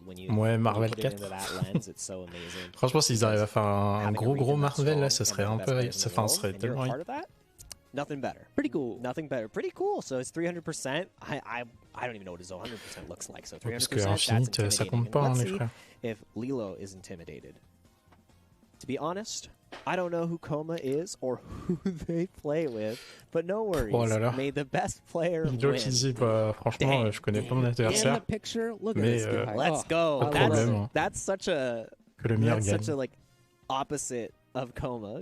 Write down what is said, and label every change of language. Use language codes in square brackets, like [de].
[fr] Ouais, Marvel 4. Franchement, s'ils arrivent à faire un gros Marvel là, ça serait un peu. Enfin, ça serait tellement. [en] Nothing better. Pretty cool. Nothing better. Pretty cool. So it's 300%. I don't even know what his 100% looks like. So 300%. [fr] Parce que Infinite, ça compte pas, hein, les frères. [en] If Lilo is intimidated. To be honest, I don't know who Coma is or who they play with, but no worries. [fr] Oh là là. [en] May the best player win. [fr] Qui dit, bah, franchement, je connais pas mon adversaire. Mais [en] let's go. That's such a like opposite of Coma.